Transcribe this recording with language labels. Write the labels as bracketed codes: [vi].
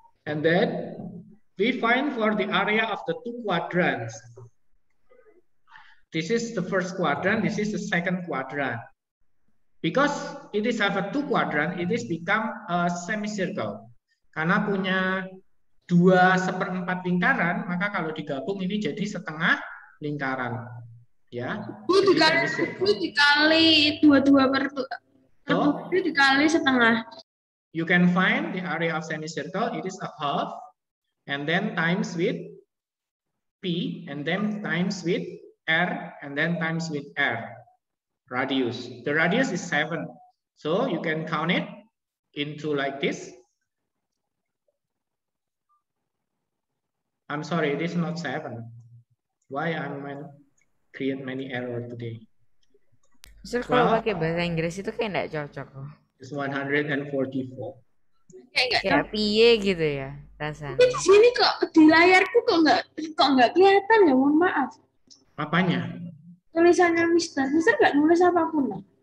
[en] And then we find for the area of the two quadrants. This is the first quadrant, this is the second quadrant. Because it is have a two quadrant, it is become a semicircle. [id] Karena punya 2/4 lingkaran, maka kalau digabung ini jadi setengah lingkaran. Ya. Itu dikali 22 per 2 dikali setengah. [en] You can find the area of semicircle, it is a half, and then times with P, and then times with R, and then times with R. Radius. The radius is 7. So you can count it into like this. I'm sorry, it is not 7. Why I'm create many error today? [id] Mister, kalau pakai bahasa Inggris itu kayak nggak cocok. [en] It's 144. [id] Kayak piye gitu ya rasanya. Tapi di sini kok di layarku kok nggak kelihatan ya, mohon maaf. Apanya? Tulisannya Mister nggak nulis apapun lah.